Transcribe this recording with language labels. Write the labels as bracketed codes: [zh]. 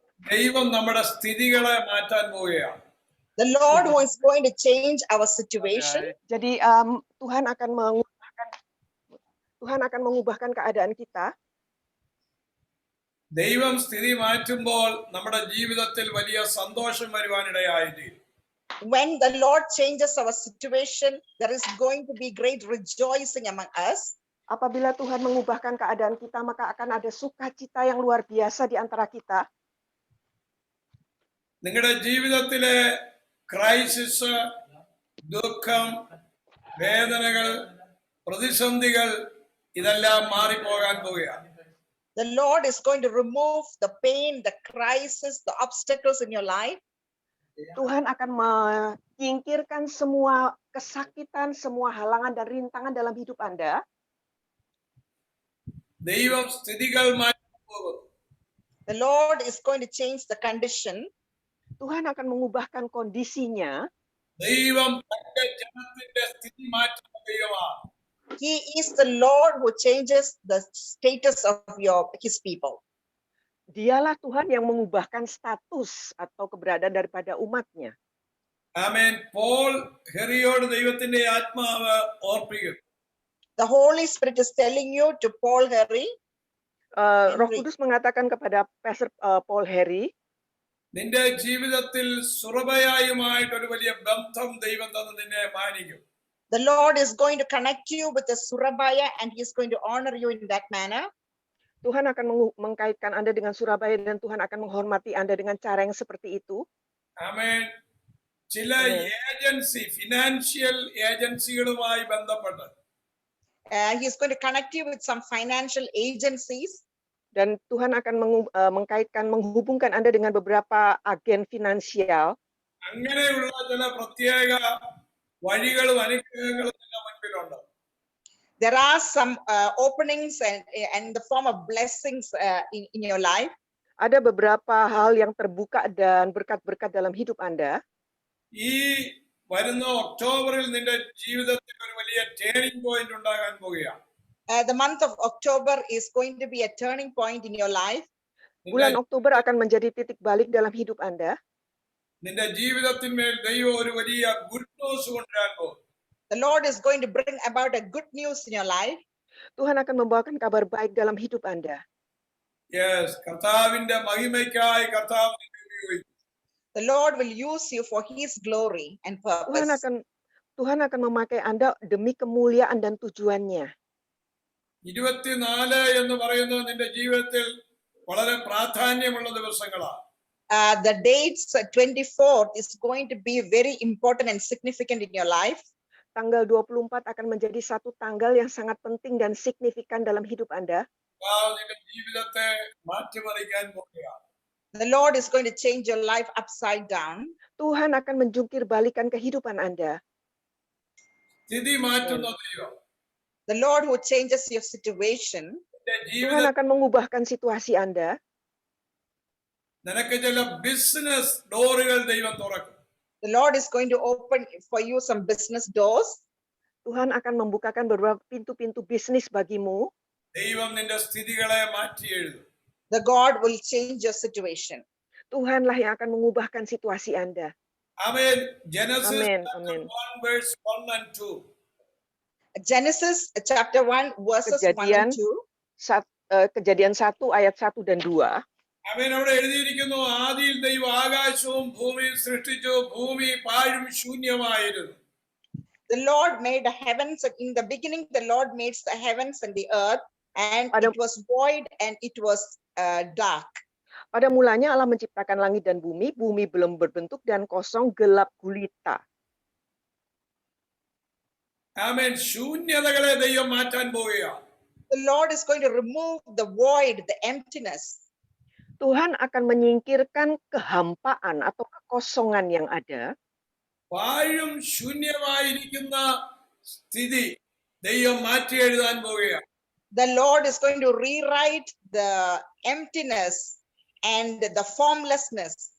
[ml] ദൈവം നമ്മുടെ സ്ഥിതികളെ മാറ്റാൻ പോവുകയാണ്. [en] The Lord who is going to change our situation. [id] Jadi Tuhan akan mengubahkan keadaan kita. [ml] ദൈവം സ്ഥിതി മാറ്റുമ്പോൾ നമ്മുടെ ജീവിതത്തിൽ വലിയ സന്തോഷം വരുവാനിടയായിത്തീരും. [en] When the Lord changes our situation, there is going to be great rejoicing among us. [id] Apabila Tuhan mengubahkan keadaan kita, maka akan ada sukacita yang luar biasa di antara kita. [ml] നിങ്ങളുടെ ജീവിതത്തിലെ crisis, ദുഃഖം, വേദനകൾ, പ്രതിസന്ധികൾ ഇതെല്ലാം മാറിപ്പോകാൻ പോവുകയാണ്. [en] The Lord is going to remove the pain, the crisis, the obstacles in your life. [id] Tuhan akan menyingkirkan semua kesakitan, semua halangan dan rintangan dalam hidup Anda. [ml] ദൈവം സ്ഥിതികൾ മാറ്റാൻ പോകുന്നു. [en] The Lord is going to change the condition. [id] Tuhan akan mengubahkan kondisinya. [ml] ദൈവം തന്റെ ജനത്തിന്റെ സ്ഥിതി മാറ്റുന്ന ദൈവമാണ്. [en] He is the Lord who changes the status of his people. [id] Dialah Tuhan yang mengubahkan status atau keberadaan daripada umatnya. [ml] Amen. Paul ഹെറിയോട് ദൈവത്തിന്റെ ആത്മാവ് ഓർപ്പിക്കുന്നു. [en] The Holy Spirit is telling you to Paul Harry. [id] Roh Kudus mengatakan kepada Pastor Paul Harry, [ml] നിന്റെ ജീവിതത്തിൽ സുറബയായുമായിട്ട് ഒരു വലിയ ബന്ധം ദൈവം തന്ന് നിന്നെ മാനിക്കും. [en] The Lord is going to connect you with the Surabaya and he is going to honor you in that manner. [id] Tuhan akan mengkaitkan Anda dengan Surabaya dan Tuhan akan menghormati Anda dengan cara yang seperti itu. [ml] ആമേൻ. ചില agency, financial ഏജൻസികളുമായി ബന്ധപ്പെട്ട് [en] He is going to connect you with some financial agencies. [id] Dan Tuhan akan menghubungkan Anda dengan beberapa agen finansial. [ml] അങ്ങനെയുള്ള ചില പ്രത്യേക വഴികളും അനുഗ്രഹങ്ങളും നിങ്ങളുടെ മുൻപിലുണ്ട്. [en] There are some openings and in the form of blessings in your life. [id] Ada beberapa hal yang terbuka dan berkat-berkat dalam hidup Anda. [ml] ഈ വരുന്ന ഒക്ടോബറിൽ നിന്റെ ജീവിതത്തിൽ ഒരു വലിയ ടേണിംഗ് പോയിന്റ് ഉണ്ടാകാൻ പോകുകയാണ്. [en] The month of October is going to be a turning point in your life. [id] Bulan Oktober akan menjadi titik balik dalam hidup Anda. [ml] നിന്റെ ജീവിതത്തിന്മേൽ ദൈവം ഒരു വലിയ ഗുഡ് ന്യൂസ് കൊണ്ടുവരാൻ പോകും. [en] The Lord is going to bring about a good news in your life. [id] Tuhan akan membawakan kabar baik dalam hidup Anda. [ml] Yes, കർത്താവിന്റെ മഹിമയ്ക്കായി കർത്താവ് നിന്നെ ഉപയോഗിക്കും. [en] The Lord will use you for His glory and purpose. [id] Tuhan akan memakai Anda demi kemuliaan dan tujuannya. [ml] 24 എന്ന് പറയുന്നത് നിന്റെ ജീവിതത്തിൽ വളരെ പ്രാധാന്യമുള്ള ദിവസങ്ങളാണ്. [en] The dates 24th is going to be very important and significant in your life. [id] Tanggal 24 akan menjadi satu tanggal yang sangat penting dan signifikan dalam hidup Anda. [ml] കർത്താവ് നിന്റെ ജീവിതത്തെ മാറ്റിമറിക്കാൻ പോകുകയാണ്. [en] The Lord is going to change your life upside down. [id] Tuhan akan menjungkir balikan kehidupan Anda. [ml] സ്ഥിതി മാറ്റുന്ന ദൈവം. [en] The Lord who changes your situation. [ml] നിന്റെ [id] Tuhan [ml] ജീവിതത്തിൽ [id] akan mengubahkan situasi Anda. [ml] നിനക്ക് ചില ബിസിനസ് ഡോറുകൾ ദൈവം തുറക്കും. [en] The Lord is going to open for you some business doors. [id] Tuhan akan membukakan beberapa pintu-pintu bisnis bagimu. [ml] ദൈവം നിന്റെ സ്ഥിതികളെ മാറ്റി എഴുതും. [en] The God will change your situation. [id] Tuhanlah yang akan mengubahkan situasi Anda. [ml] Amen. Genesis [en] Amen, chapter amen. 1 verse 1 and 2. Genesis chapter 1 verses 1 and 2. [id] Kejadian 1 ayat 1 dan 2. [ml] ആമേൻ. അവിടെ എഴുതിയിരിക്കുന്നു, ആദിയിൽ ദൈവം ആകാശവും ഭൂമിയും സൃഷ്ടിച്ചു, ഭൂമി പാഴും ശൂന്യമായിരുന്നു. [en] The Lord made the heavens. In the beginning, the Lord made the heavens and the earth, and it was void and it was dark. [id] Pada mulanya Allah menciptakan langit dan bumi belum berbentuk dan kosong gelap gulita. [ml] ആമേൻ. ശൂന്യതകളെ ദൈവം മാറ്റാൻ പോവുകയാണ്. [en] The Lord is going to remove the void, the emptiness. [id] Tuhan akan menyingkirkan kehampaan atau kekosongan yang ada. [ml] പാഴും ശൂന്യമായിരിക്കുന്ന സ്ഥിതി ദൈവം മാറ്റി എഴുതാൻ പോവുകയാണ്. [en] The Lord is going to rewrite the emptiness and the formlessness.